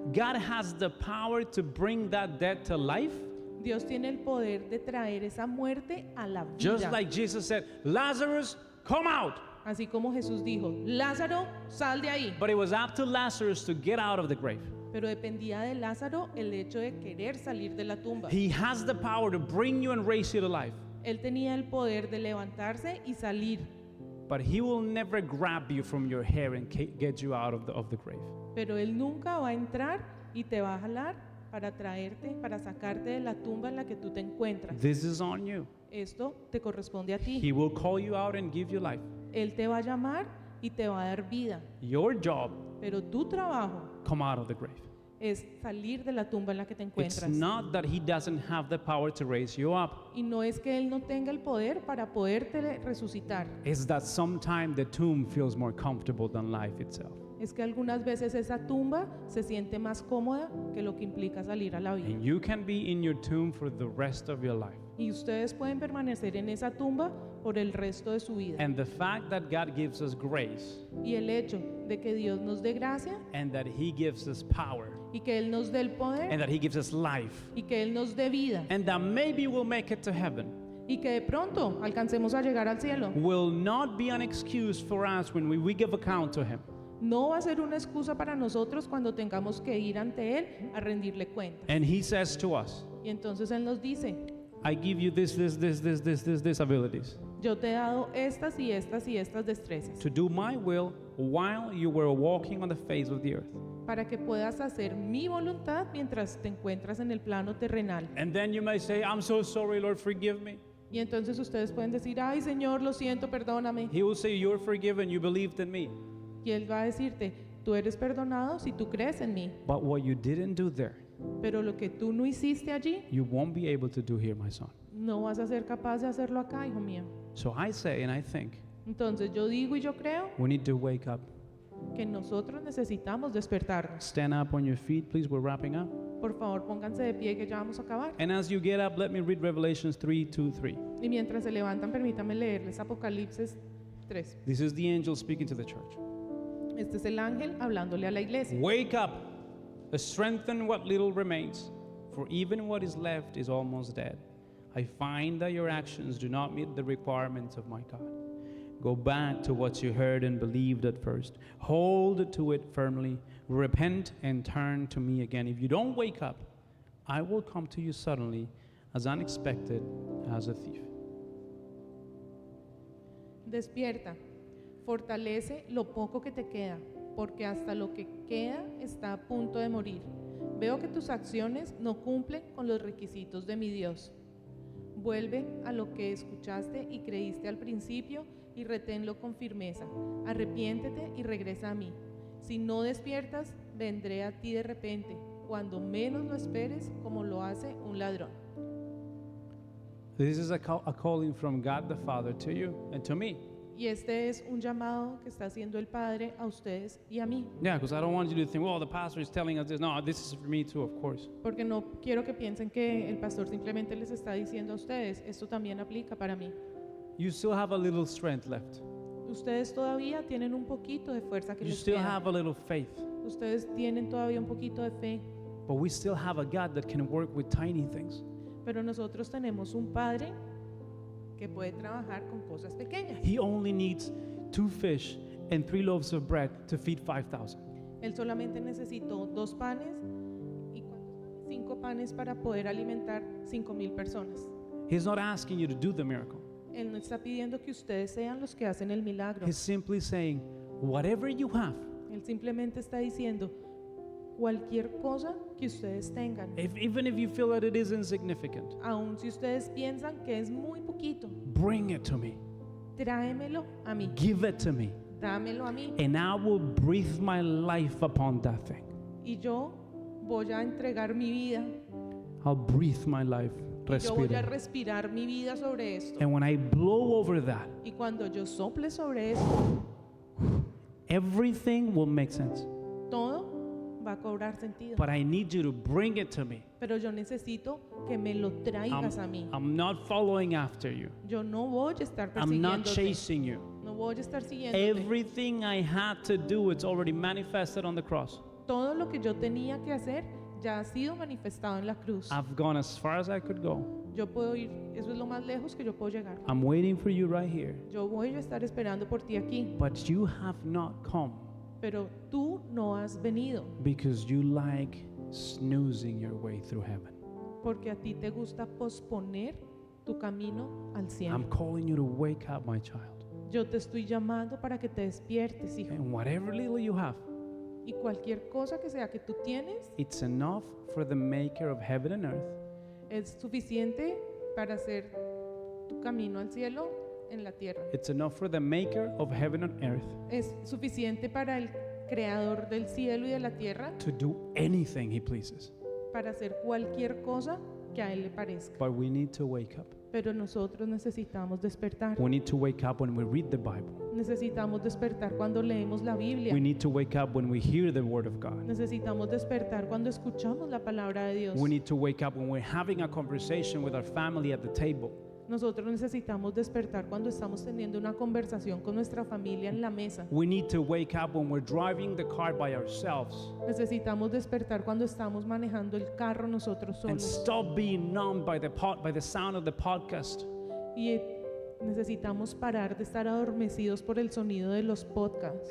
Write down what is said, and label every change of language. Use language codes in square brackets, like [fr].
[en] God has the power to bring that dead to life, [es] Dios tiene el poder de traer esa muerte a la vida. [en] Just like Jesus said, Lazarus, come out. [es] Así como Jesús dijo, Lázaro, sal de ahí. [en] But it was up to Lazarus to get out of the grave. [es] Pero dependía de Lázaro el hecho de querer salir de la tumba. [en] He has the power to bring you and raise you to life. [es] Él tenía el poder de levantarse y salir, [en] But he will never grab you from your hair and get you out of the grave. [es] pero Él nunca va a entrar y te va a jalar para traerte, para sacarte de la tumba en la que tú te encuentras. [en] This is on you. [es] Esto te corresponde a ti. [en] He will call you out and give you life. [es] Él te va a llamar y te va a dar vida, [en] Your job, [es] pero tu trabajo [en] come out of the grave. [es] es salir de la tumba en la que te [en] It's [es] encuentras. [en] not that he doesn't have the power to raise you up. [es] Y no es que Él no tenga el poder para poderte resucitar. [en] It's that sometimes the tomb feels more comfortable than life itself. [es] Es que algunas veces esa tumba se siente más cómoda que lo que implica salir a la vida. [en] And you can be in your tomb for the rest of your life. [es] Y ustedes pueden permanecer en esa tumba por el resto de su vida. [en] And the fact that God gives us grace [es] Y el hecho de que Dios nos dé gracia [en] and that he gives us power [es] y que Él nos dé el [en] and [es] poder [en] that he gives us life [es] y que Él nos dé vida [en] and that maybe we'll make it to heaven [es] y que de pronto alcancemos a llegar al cielo, [en] will not be an excuse for us when we give account to him. [es] no va a ser una excusa para nosotros cuando tengamos que ir ante Él a rendirle cuentas. [en] And he says to us, [es] Y entonces Él nos dice, [en] I give you this abilities [es] yo te he dado estas y estas y estas destrezas [en] to do my will while you were walking on the face of the earth. [es] para que puedas hacer mi voluntad mientras te encuentras en el plano terrenal. [en] And then you may say, I'm so sorry, Lord, forgive me. [es] Y entonces ustedes pueden decir, ay Señor, lo siento, perdóname. [en] He will say, you're forgiven, you believed in me. [es] Y Él va a decirte, tú eres perdonado si tú crees en mí. [en] But what you didn't do there, [es] Pero lo que tú no hiciste allí, [en] you won't be able to do here, my son. [es] no vas a ser capaz de hacerlo acá, hijo mío. [en] So I say and I think [es] Entonces yo digo y yo creo [en] we need to wake up. [es] que nosotros necesitamos despertarnos. [en] Stand up on your feet, please. We're wrapping up. [es] Por favor, pónganse de pie que ya vamos a acabar. [en] And as you get up, let me read Revelations 3:2-3. [es] Y mientras se levantan, permítanme leerles Apocalipsis 3. [en] This is the angel speaking to the church. [es] Este es el ángel hablándole a la iglesia. [en] Wake up, strengthen what little remains, for even what is left is almost dead. I find that your actions do not meet the requirements of my God. Go back to what you heard and believed at first. Hold to it firmly. Repent and turn to me again. If you don't wake up, I will come to you suddenly, as unexpected as a thief. [es] Despierta, fortalece lo poco que te queda, porque hasta lo que queda está a punto de morir. Veo que tus acciones no cumplen con los requisitos de mi Dios. Vuelve a lo que escuchaste y creíste al principio y reténlo con firmeza. Arrepiéntete y regresa a mí. Si no despiertas, vendré a ti de repente, cuando menos lo esperes, como lo hace un ladrón. [en] This is a calling from God the Father to you and to me. [es] Y este es un llamado que está haciendo el Padre a ustedes y a mí. [en] Yeah, because I don't want you to think, well, the pastor is telling us this. No, this is for me too, of course. [es] Porque no quiero que piensen que el pastor simplemente les está diciendo a ustedes, esto también aplica para mí. [en] You still have a little strength left. [es] Ustedes todavía tienen un poquito de fuerza que [en] You [es] les [en] still [es] queda. [en] have a little faith. [es] Ustedes tienen todavía un poquito de fe, [en] But we still have a God that can work with tiny things. [es] pero nosotros tenemos un Padre que puede trabajar con cosas pequeñas. [en] He only needs 2 fish and 3 loaves of bread to feed 5,000. [es] Él solamente necesitó 2 panes y 5 panes para poder alimentar 5,000 personas. [en] He's not asking you to do the miracle. [es] Él no está pidiendo que ustedes sean los que hacen el milagro. [en] He's simply saying, whatever you have, [es] Él simplemente está diciendo, cualquier cosa que ustedes tengan, [en] even if you feel that it is insignificant, [es] aun si ustedes piensan que es muy poquito, [en] bring it to me. [es] tráemelo a mí, [en] Give it to me. [es] dámelo a mí, [en] And I will breathe my life upon that thing. [es] y yo voy a entregar mi vida, [en] I'll breathe my life. [es] yo voy a [en] Respire. [es] respirar mi vida sobre esto. [en] And when I blow over that, [es] Y cuando yo sople sobre esto, [en] everything will make sense. [es] todo va a cobrar sentido. [en] But I need you to bring it to me. [es] Pero yo necesito que me lo traigas a mí. [en] I'm not following after you. [es] Yo no voy a estar [en] I'm not [es] persiguiéndote. [en] chasing you. [es] No voy a estar siguiéndote. [en] Everything I had to do, it's already manifested on the cross. [es] Todo lo que yo tenía que hacer ya ha sido manifestado en la cruz. [en] I've gone as far as I could go. [es] Yo puedo ir, eso es lo más lejos que yo puedo llegar. [en] I'm waiting for you right here. [es] Yo voy a estar esperando por ti aquí, [en] But you have not come [es] pero tú no has venido [en] because you like snoozing your way through heaven. [es] porque a ti te gusta posponer tu camino al [en] I'm [es] cielo. [en] calling you to wake up, my child. [es] Yo te estoy llamando para que te despiertes, hijo. [en] And whatever little you have, [es] Y cualquier cosa que sea que tú tienes [en] it's enough for the maker of heaven and earth [es] es suficiente para hacer tu camino al cielo en la tierra. [en] It's enough for the maker of heaven and earth [es] Es suficiente para el creador del cielo y de la tierra [en] to do anything he pleases. [es] para hacer cualquier cosa que a él le parezca. [en] But we need to wake up. [es] Pero nosotros necesitamos despertar. [en] We need to wake up when we read the Bible. [es] Necesitamos despertar cuando leemos la Biblia. [en] We need to wake up when we hear the word of God. [es] Necesitamos despertar cuando escuchamos la palabra de Dios. [en] We need to wake up when we're having a conversation with our family at the table. [es] Nosotros necesitamos despertar cuando estamos teniendo una conversación con nuestra familia en la mesa. [en] We need to wake up when we're driving the car by ourselves [es] Necesitamos despertar cuando estamos manejando el carro nosotros [en] and [es] solos. [en] stop being numbed by the sound of the podcast. [es] Y necesitamos parar de estar adormecidos por el sonido de los podcasts.